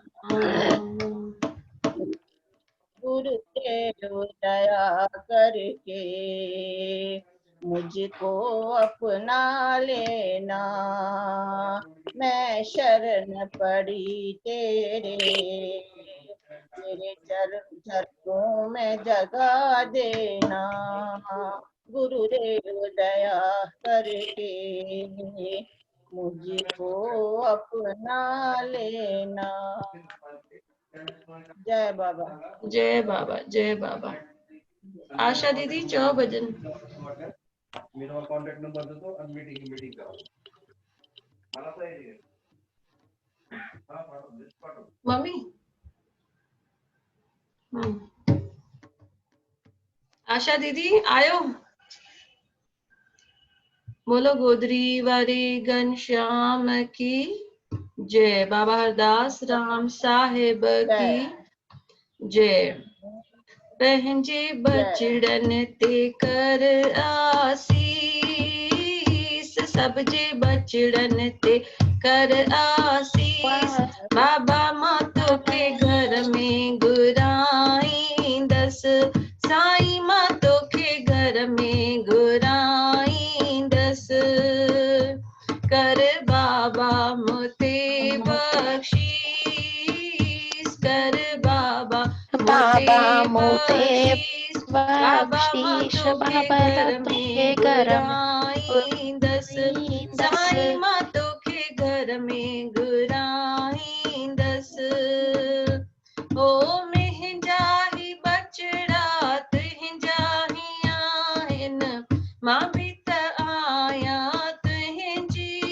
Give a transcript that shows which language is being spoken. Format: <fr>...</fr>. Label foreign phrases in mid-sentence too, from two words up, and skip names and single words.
<hi>गुरुदेव दया करके मुझको अपना लेना, मैं शरण पड़ी तेरे चरणों में जगा देना, गुरुदेव दया करके मुझको अपना लेना। जय बाबा। जय बाबा, जय बाबा। आशा दीदी 4 भजन। मेरा</hi> <en>contact number</en> <hi>दे दो, अब मीटिंग करो।</hi> <mr>मला पाहिजे</mr> <sd>मम्मी आशा दीदी आयो, बोलो गोदरी वारी घनश्याम की जय, बाबा हरदास राम साहेब की जय। पंहिंजे बचड़न ते कर आसीस, सब जे बचड़न ते कर आसीस, बाबा मां तोखे घर में घुराईंदस, साईं मां तोखे घर में घुराईंदस, कर बाबा मुते बख्शीस, कर बाबा मोते बख्शीश, बाबा तोखे घर घुराईंदस, साईं मां तोखे घर में घुराईंदस, ओ मुंहिंजा ही बचड़ा तुंहिंजे मां भी त आया तुंहिंजी</sd>